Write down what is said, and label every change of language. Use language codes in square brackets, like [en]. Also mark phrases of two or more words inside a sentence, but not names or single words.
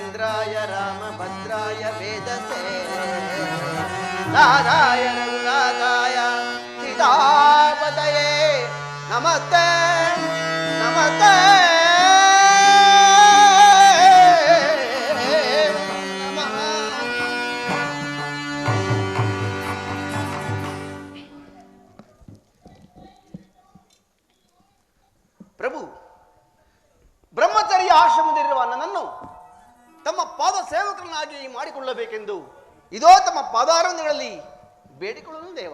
[sa] वीराय रामभद्राय वेदसे दादाय रघुनाथाय सीतापतये नमस्ते नमस्ते नमः। [kn] ಪ್ರಭು, ಬ್ರಹ್ಮಚರ್ಯ ಆಶ್ರಮದಲ್ಲಿರುವ ನನ್ನನ್ನು ತಮ್ಮ ಪಾದ ಸೇವಕರನ್ನಾಗಿ ಮಾಡಿಕೊಳ್ಳಬೇಕೆಂದು ಇದೋ ತಮ್ಮ ಪಾದಾರವಿಂದಗಳಲ್ಲಿ ಬೇಡಿಕೊಳ್ಳಲು ದೇವ.